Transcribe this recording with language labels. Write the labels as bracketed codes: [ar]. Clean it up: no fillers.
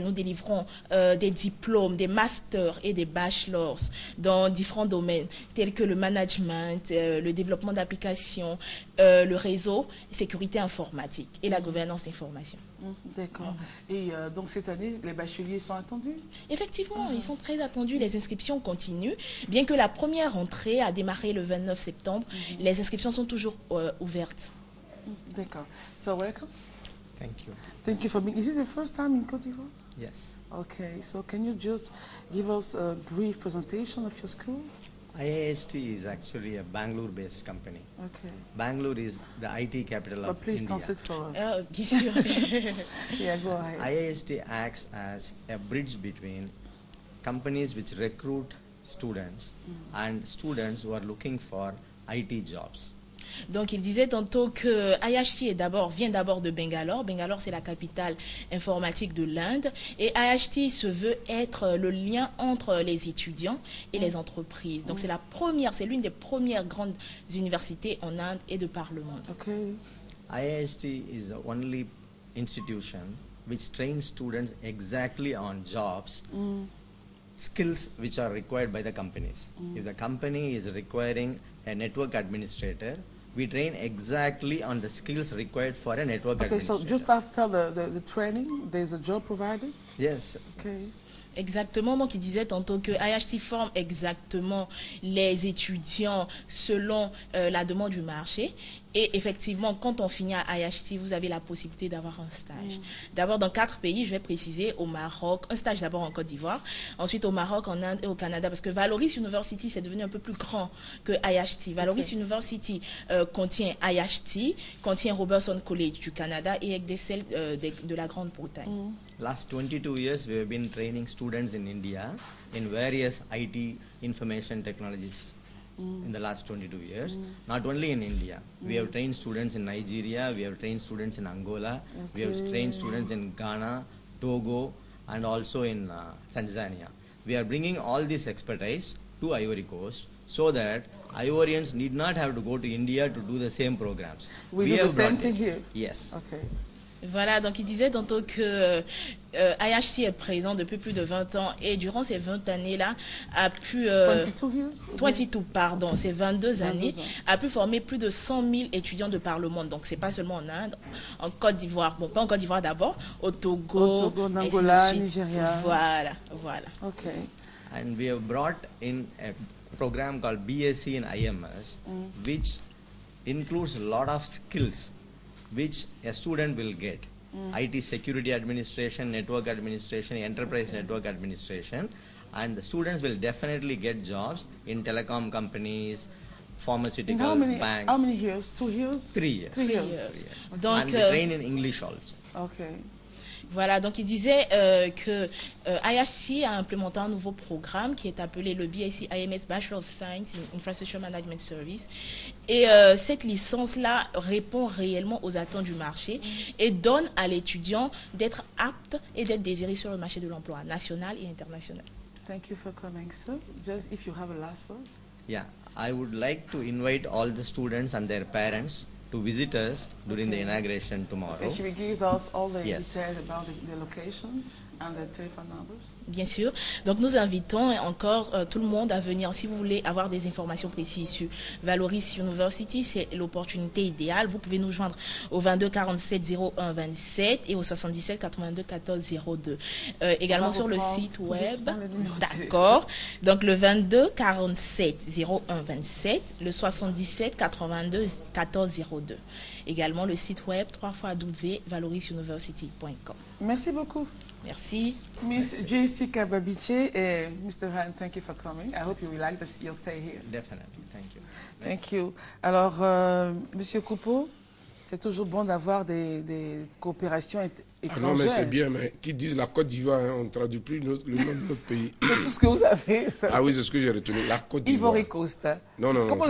[fr] Nous délivrons des diplômes, des masters et des bachelors dans différents domaines tels que le management, le développement d'applications, le réseau, sécurité informatique et la gouvernance d'information. D'accord. Et donc cette année, les bacheliers sont attendus? Effectivement, ils sont très attendus. Les inscriptions continuent. Bien que la première rentrée a démarré le 29 septembre, les inscriptions sont toujours ouvertes. D'accord. [en] So welcome. Thank you. Thank you for being... Is this your first time in Côte d'Ivoire? Yes. Okay. So can you just give us a brief presentation of your school? IIST is actually a Bangalore-based company. Okay. Bangalore is the IT capital But of please India. translate for us. [fr] Bien sûr. [en] Yeah, go ahead. IIST acts as a bridge between companies which recruit students and students who are looking for IT jobs. [fr] Donc, il disait tantôt que IHT vient d'abord de Bangalore. Bangalore, c'est la capitale informatique de l'Inde. Et IHT se veut être le lien entre les étudiants et les entreprises. Donc, c'est l'une des premières grandes universités en Inde et de par le monde. [en] Okay. IIST is the only institution which trains students exactly on jobs, skills which are required by the companies. If the company is requiring a network administrator, we train exactly on the skills required for a network administrator. Okay, so just after the training, there's a job provided? Yes. Okay. [fr] Exactement, donc il disait tantôt que IHT forme exactement les étudiants selon la demande du marché. Et effectivement, quand on finit à IHT, vous avez la possibilité d'avoir un stage. D'abord dans 4 pays, je vais préciser, au Maroc, un stage d'abord en Côte d'Ivoire, ensuite au Maroc, en Inde et au Canada, parce que Valoris University, c'est devenu un peu plus grand que IHT. Valoris University contient IHT, contient Robertson College du Canada et Excel de la Grande-Bretagne. [en] Last 22 years, we have been training students in India in various IT information technologies. In the last 22 years, not only in India, we have trained students in Nigeria, we have trained students in Angola, we have trained students in Ghana, Togo, and also in Tanzania. We are bringing all this expertise to Ivory Coast so that Ivorians need not have to go to India to do the same programs. We do the same thing here? Yes. Okay. [fr] Voilà, donc il disait tantôt que IHT est présent depuis plus de 20 ans et durant ces 20 années-là a pu... 22 pardon, ces 22 années, a pu former plus de 100 000 étudiants de par le monde. Donc c'est pas seulement en Inde, en Côte d'Ivoire, bon pas en Côte d'Ivoire d'abord, au Togo, en Angola, Nigeria. Voilà. [en] Okay. And we have brought in a program called BSc in IMS, which includes a lot of skills which a student will get. IT security administration, network administration, enterprise network administration, and the students will definitely get jobs in telecom companies, pharmaceuticals, banks. How many years? 2 years? 3 years. 3 years. [fr] Donc, [en] and we train in English also. Okay. [fr] Voilà, donc il disait que IHT a implémenté un nouveau programme qui est appelé le BSc IMS [en] Bachelor of Science in Infrastructure Management Service. [fr] Et cette licence-là répond réellement aux attentes du marché et donne à l'étudiant d'être apte et d'être désiré sur le marché de l'emploi national et international. [en] Thank you for coming. So, just if you have a last word. Yeah, I would like to invite all the students and their parents to visit us during the inauguration tomorrow. Okay, should we give us all the Yes. details about the location and the telephone numbers? [fr] Bien sûr. Donc nous invitons encore tout le monde à venir. Si vous voulez avoir des informations précises sur Valoris University, c'est l'opportunité idéale. Vous pouvez nous joindre au 22 47 01 27 et au 77 82 14 02. Également sur le site web. D'accord. Donc le 22 47 01 27, le 77 82 14 02. Également le site web www.valorisuniversity.com. Merci beaucoup. Merci. [en] Miss J.C. Kababiche and Mr. Han, thank you for coming. I hope you will like your stay here. Definitely, thank you. Thank you. [fr] Alors, Monsieur Coupeau, c'est toujours bon d'avoir des coopérations étrangères. Ah non, mais c'est bien, mais qui disent la Côte d'Ivoire, hein, on ne traduit plus le nom de notre pays. C'est tout ce que vous avez. Ah oui, c'est ce que j'ai retenu, la Côte d'Ivoire. [en] Ivory Coast. Hein. [fr] Non, non, Comment non,